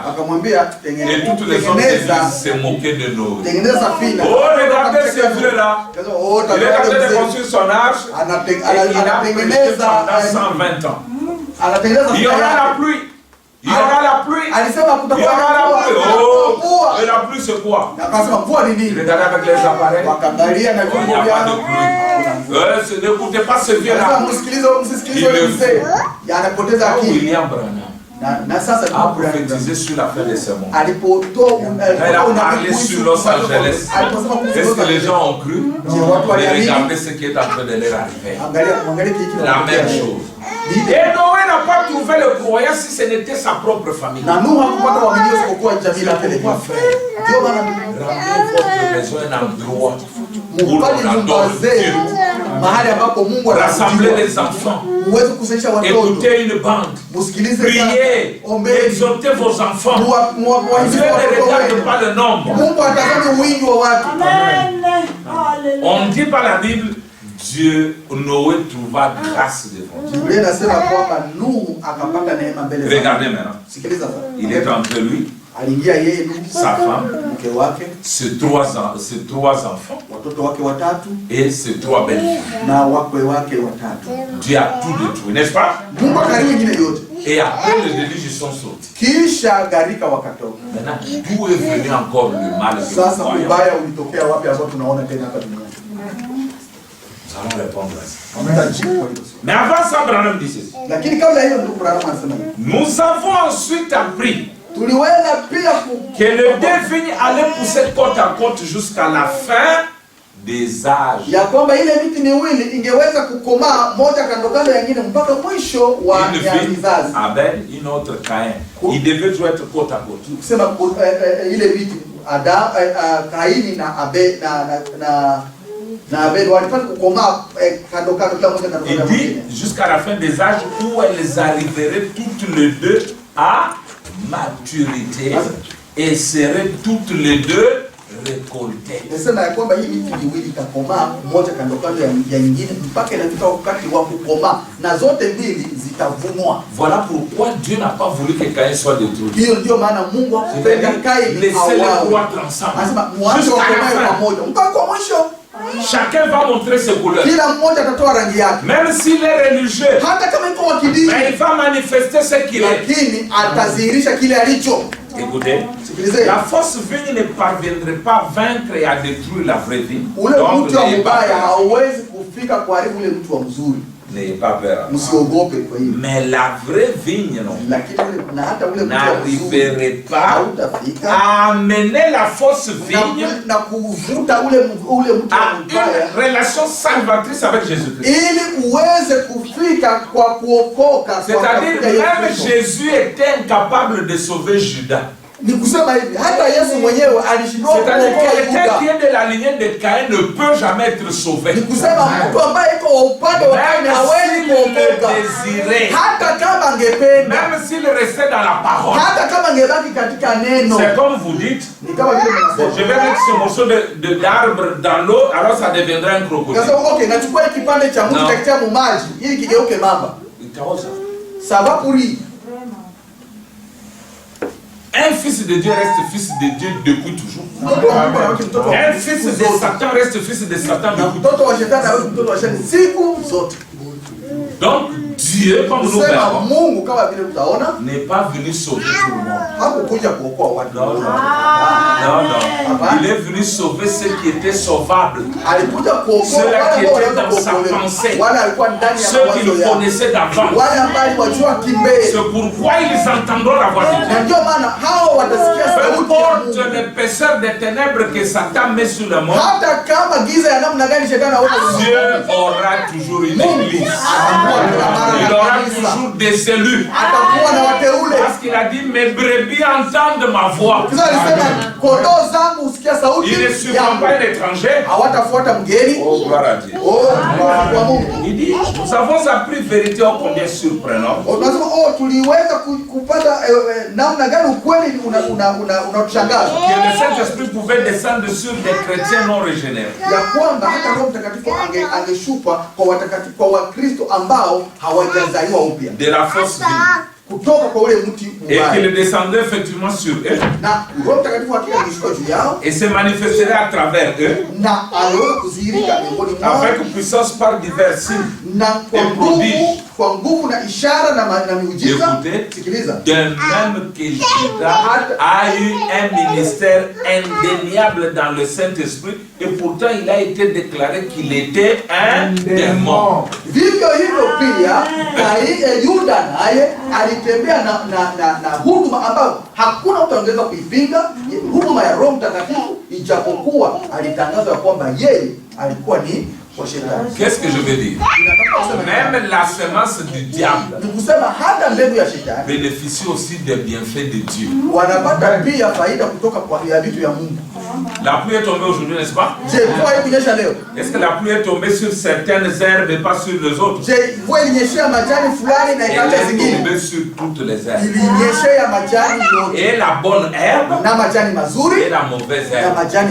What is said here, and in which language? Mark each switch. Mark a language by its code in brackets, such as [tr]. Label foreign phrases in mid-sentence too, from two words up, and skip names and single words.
[fr] Et toutes les autres églises se moquaient de Noé. Oh, regardez ce vieux-là. Il est en train de construire son arche. Et il a prêché pendant 120 ans. Il y aura la pluie. Il y aura la pluie. [sw] alisema [fr] Il y [sw] kutakuwa [fr] aura la pluie. [sw] na [fr] Oh, [sw] mvua. [fr] et la pluie c'est quoi? [sw] Na akasema mvua ni nini? [fr] Regardez avec les appareils. [sw] Wakaangalia na [fr] Il n'y [sw] vyombo [fr] a pas [sw] vyao. [fr] de pluie. N'écoutez pas ce vieux [sw] Sasa [fr] là. [sw] msikilize yule mzee. Anapoteza akili. [fr] William Branham [sw] Na sasa [fr] a prophétisé sur la fin des sermons. [sw] alipotoa [fr] Elle a parlé sur Los Angeles. Est-ce que les gens ont cru? Regardez ce qui est en train de leur arriver. La même chose. Et Noé n'a pas trouvé le croyant si ce n'était sa propre famille. [sw] Na Nuhu hakupata waamini isipokuwa jamii lake pekee. Ndio maana [fr] Ramenez votre maison un endroit où [sw] mupate [fr] l'on [sw] nyumba [fr] adore [sw] zenu [fr] Dieu. [sw] mahali ambapo Mungu [fr] Rassemblez [sw] anatujua. [fr] les enfants. [sw] Muweze kusaidia watoto. [fr] Écoutez une bande. [sw] Musikilize [fr] Priez. [sw] ombeni. [fr] Exhortez vos enfants. [sw] Muwahimize [fr] Dieu ne [sw] watoto [fr] regarde [sw] wenu. [fr] pas le nombre. [sw] Mungu atazame wingi wa watu. [fr] On dit par la Bible, Dieu, Noé trouva grâce devant Dieu. [sw] Biblia inasema kwamba Nuhu akapata neema mbele za Mungu. [fr] Regardez maintenant. [sw] Sikiliza sasa. [fr] Il est entre lui, [sw] Aliingia yeye Nuhu, [fr] sa femme, [sw] mke wake, [fr] ses trois enfants [sw] watoto wake watatu [fr] et ses 3 belles-filles. [sw] na wakwe wake watatu. [fr] Dieu a tout détruit, n'est-ce pas? [sw] Mungu akaribu wengine yote. [fr] Et après les déluges sont sortis. [sw] Kisha gharika wakatoka. [fr] Maintenant, d'où est venu encore le mal que nous [sw] Sasa [fr] voyons? [sw] ubaya ulitokea wapi ambao tunaona tena hapa duniani? [fr] Nous allons répondre à ça. [sw] Tutajibu kwa hilo. [fr] Mais avant ça, Branham dit ceci. [sw] Lakini kabla hiyo ndugu Branham anasema hivi. [fr] Nous avons ensuite appris [sw] Tuliweza pia [fr] que le deux vignes allait pousser côte à côte jusqu'à la fin des âges. [sw] ya kwamba ile miti miwili ingeweza kukomaa moja kando kando ya nyingine mpaka mwisho wa [fr] Une [sw] ya [fr] vigne [sw] vizazi. [fr] Abel, une autre Caïn. Ils devaient toujours être côte à côte. [sw] Kusema ile miti Kaini na Abel na Abel walipata kukomaa kando kando kila moja kando [fr] Il [sw] kando [fr] dit [sw] nyingine. [fr] jusqu'à la fin des âges où elles arriveraient toutes les deux à maturité et seraient toutes les deux récoltées. [sw] Nasema ya kwamba hii miti miwili itakomaa moja kando kando ya nyingine mpaka inafika wakati wa kukomaa na zote mbili zitavunwa. [fr] Voilà pourquoi Dieu n'a pas voulu que Caïn soit détruit. [sw] Hiyo ndio maana Mungu akupenda Kaini [fr] Laissez-les [sw] auawe. [fr] croître ensemble. [sw] Anasema mwache [fr] Jusqu'à [sw] wakomae [fr] la fin. [sw] pamoja mpaka kwa mwisho. [fr] Chacun va montrer ses couleurs. [sw] Kila mmoja atatoa rangi yake. [fr] Même s'il est religieux, [sw] Hata kama iko wa kidini, [fr] mais il va manifester ce qu'il est. [sw] lakini atadhihirisha kile alicho. [fr] Écoutez, [sw] Sikilizeni. [fr] la fausse vigne ne parviendrait pas à vaincre et à détruire la vraie vigne. [sw] Ule [fr] Donc, [sw] mtu wa [fr] n'ayez pas [sw] mbaya [fr] peur. [sw] hauwezi kufika kuharibu ule mtu wa mzuri. [fr] N'ayez pas peur. [sw] Msiogope kwa hiyo. [fr] Mais la vraie vigne, non, [sw] Lakini na hata ule mtu wa mzuri [fr] n'arriverait pas [sw] hautafika [fr] à amener la fausse vigne [sw] na kuvuta ule mtu wa [fr] à [sw] mbaya [fr] une relation salvatrice avec Jésus-Christ. [sw] ili uweze kufika kwa kuokoka kwa [fr] C'est-à-dire [sw] katika Yesu [fr] même [sw] Kristo. [fr] Jésus était incapable de sauver Judas. [sw] Ni kusema hivi hata Yesu mwenyewe alishindwa [fr] C'est-à-dire [sw] kuokoa [fr] quelqu'un [sw] Yuda. [fr] qui est de la lignée de Caïn ne peut jamais être sauvé. [sw] Ni kusema mtu ambaye iko wa upande wa Kaini hawezi [fr] Même s'il le [sw] kuokoka [fr] désirait, [sw] hata kama angependa, [fr] même s'il restait dans la parole. [sw] hata kama angebaki katika neno. [fr] C'est comme vous dites, [sw] Ni kama vile [fr] bon, je [sw] mnasema [fr] vais mettre ce morceau d'arbre dans l'eau, alors ça deviendra un crocodile. [sw] kasema okay, nachukua hiki kipande cha mti No. kakitia mu maji ili kigeuke mamba. Itaoza. Sababu hii [fr] Un fils de Dieu reste fils de Dieu depuis toujours. [sw] mtoto wa Mungu anabaki mtoto wa [fr] Un [sw] Mungu [fr] fils [sw] siku [fr] de [sw] zote. [fr] Satan reste fils de Satan [sw] Na [fr] depuis [sw] mtoto wa shetani anabaki mtoto wa shetani siku zote. [fr] Donc, Dieu, comme nous [sw] Kusema [fr] verrons, [sw] Mungu kama vile tutaona [fr] n'est pas venu sauver tout le monde. [sw] hakukuja kuokoa watu. [fr] Non, non. Non, non. Il est venu sauver ceux qui étaient sauvables. [sw] Alikuja kuokoa [fr] Ceux-là [sw] wale [fr] qui [sw] ambao [fr] étaient [sw] wanaweza [fr] dans sa [sw] kuokolewa. [fr] pensée. [sw] Wale alikuwa ndani ya [fr] Ceux qui [sw] mawazo [fr] le [sw] yao. [fr] connaissaient d'avant. [sw] Wale ambao wajua kimbele. [fr] C'est pourquoi ils entendront la voix de Dieu. [sw] Na ndio maana hao watasikia [fr] Peu [sw] sauti ya [fr] importe [sw] Mungu. [fr] l'épaisseur des ténèbres que Satan met sur le monde, [sw] Hata kama giza ya namna gani shetani aweza [fr] Dieu aura toujours une église. Il aura toujours des élus. [sw] atakuwa na wateule. [fr] Parce qu'il a dit, mes brebis entendent ma voix. [sw] Kisa alisema kondoo zangu husikia sauti [fr] Il ne suivra [sw] yangu. [fr] pas un étranger. [sw] Hawatafuata mgeni. [fr] Oh, gloire à Dieu. [sw] Kwa Mungu. [fr] Il dit, nous avons appris vérité ô combien surprenante. [sw] Unasema tuliweza kupata namna gani ukweli unatushangaza. [fr] Que le Saint-Esprit pouvait descendre sur des chrétiens non régénérés. [sw] Ya kwamba hata Roho Mtakatifu angeshuka kwa watakatifu, kwa Wakristo ambao hawajazaliwa upya [fr] De la fausse vie. [sw] kutoka kwa ule mti [fr] Et [sw] mbaya. [fr] qu'il descendait effectivement sur eux. [sw] Na Roho Mtakatifu hakika angeshuka juu yao [fr] Et se manifesterait à travers eux. [sw] na aliweza kudhihirika miongoni mwao [fr] Avec puissance par divers signes [sw] na kwa [fr] et [sw] nguvu [fr] prodiges [sw] kwa nguvu na ishara na miujiza. Sikiliza. [fr] De même que Judas a eu un ministère indéniable dans le Saint-Esprit et pourtant il a été déclaré qu'il était un démon. [sw] Vivyo hivyo pia Yuda naye alitembea na huduma ambayo hakuna mtu angeweza kuipinga, huduma ya Roho Mtakatifu, ijapokuwa alitangazwa kwamba yeye alikuwa ni kwa shetani. [fr] Qu'est-ce que je veux dire? Même la semence du diable [sw] nikusema hata mbegu ya shetani [fr] bénéficie aussi des bienfaits de Dieu. [sw] Wanapata pia faida kutoka kwa vitu ya Mungu. [fr] La pluie est tombée aujourd'hui, n'est-ce pas? Est-ce que la pluie est tombée sur certaines herbes et pas sur les autres? Elle est tombée sur toutes les herbes. Et la bonne herbe et la mauvaise herbe.